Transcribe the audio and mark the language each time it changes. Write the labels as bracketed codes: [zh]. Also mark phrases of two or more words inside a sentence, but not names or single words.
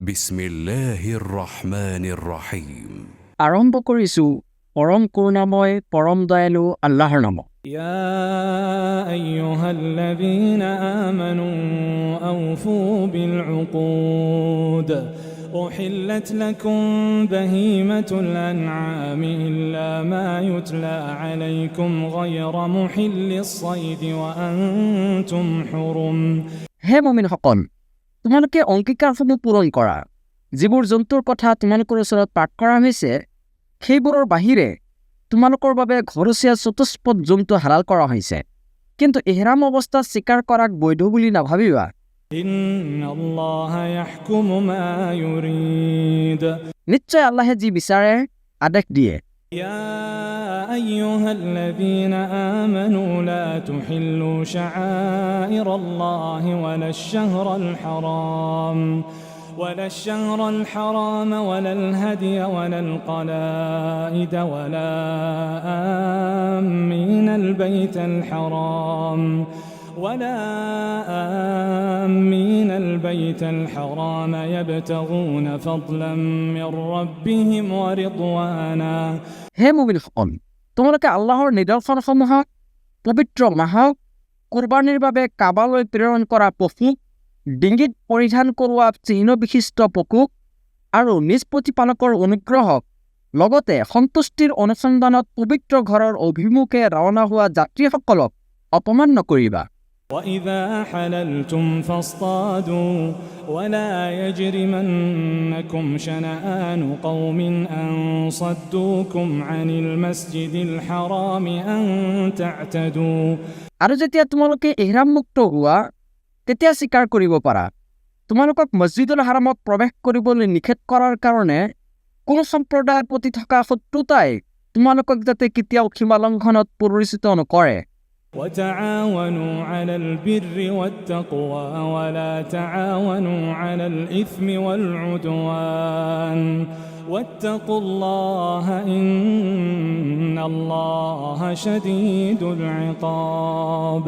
[ar] بسم الله الرحمن الرحيم. [as] আৰম্ভ কৰিছোঁ পৰম কৰুণাময় পৰম দয়ালু আল্লাহৰ নামত। [ar] يا أيها الذين آمنوا أوفوا بالعقود أحلت لكم بهيمة الأنعام إلا ما يتلى عليكم غير محل الصيد وأنتم حرم [as] হে মুমিনসকল, তোমালোকে অংগীকাৰসমূহ পূৰণ কৰা। যিবোৰ জন্তুৰ কথা তোমালোকৰ ওচৰত পাঠ কৰা হৈছে সেইবোৰৰ বাহিৰে তোমালোকৰ বাবে ঘৰচীয়া চতুষ্পদ জন্তু হালাল কৰা হৈছে, কিন্তু ইহৰাম অৱস্থাত চিকাৰ কৰাক বৈধ বুলি নাভাবিবা। [ar] إن الله يحكم ما يريد [as] নিশ্চয় আল্লাহে যি বিচাৰে আদেশ দিয়ে। [ar] يا أيها الذين آمنوا لا تحلوا شعائر الله ولا الشهر الحرام ولا الهدي ولا القلائد ولا آمين البيت الحرام يبتغون فضلا من ربهم ورضوانا [as] হে মুমিনসকল, তোমালোকে আল্লাহৰ নিদৰ্শনসমূহক, পবিত্ৰ মাহক, কুৰবানীৰ বাবে কাবালৈ প্ৰেৰণ কৰা পশু, ডিঙিত পৰিধান কৰোৱা চিহ্ন বিশিষ্ট পশুক আৰু নিজ প্ৰতিপালকৰ অনুগ্ৰহক, লগতে সন্তুষ্টিৰ অনুসন্ধানত পবিত্ৰ ঘৰৰ অভিমুখে ৰাওনা হোৱা যাত্ৰীসকলক অপমান নকৰিবা। [ar] وإذا حللتم فاصطادوا ولا يجرمنكم شنآن قوم أن صدوكم عن المسجد الحرام أن تعتدوا [as] আৰু যেতিয়া তোমালোকে ইহৰাম মুক্ত হোৱা তেতিয়া চিকাৰ কৰিব পাৰা। তোমালোকক মছজিদুল হাৰামত প্ৰৱেশ কৰিবলৈ নিষেধ কৰাৰ কাৰণে কোনো সম্প্ৰদায়ৰ প্ৰতি থকা শত্ৰুতাই তোমালোকক যাতে কেতিয়াও সীমালংঘনত পৰিচিত নকৰে। [ar] وتعاونوا على البر والتقوى ولا تعاونوا على الإثم والعدوان واتقوا الله إن الله شديد العقاب